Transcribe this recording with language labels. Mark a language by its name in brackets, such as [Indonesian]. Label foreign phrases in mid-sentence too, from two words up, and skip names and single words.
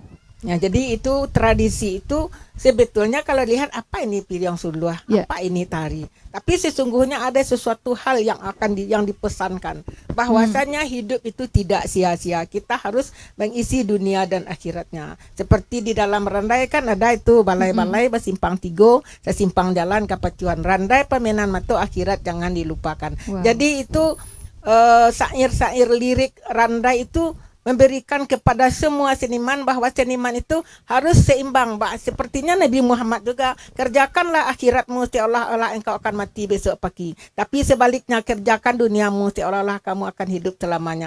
[Indonesian] Ya, jadi itu tradisi itu sebetulnya kalau lihat apa ini piring suluh, apa ini tari. Tapi sesungguhnya ada sesuatu hal yang yang dipesankan, bahwasanya hidup itu tidak sia-sia. Kita harus mengisi dunia dan akhiratnya. Seperti di dalam randai kan ada itu [Minangkabau] balai-balai bersimpang tigo, sesimpang jalan kapacuan. Randai pemenan mato [Indonesian] akhirat jangan dilupakan. Jadi itu syair-syair lirik randai itu memberikan kepada semua seniman bahwa seniman itu harus seimbang. Sepertinya Nabi Muhammad juga, kerjakanlah akhiratmu seolah-olah engkau akan mati besok pagi, tapi sebaliknya kerjakan duniamu seolah-olah kamu akan hidup selamanya.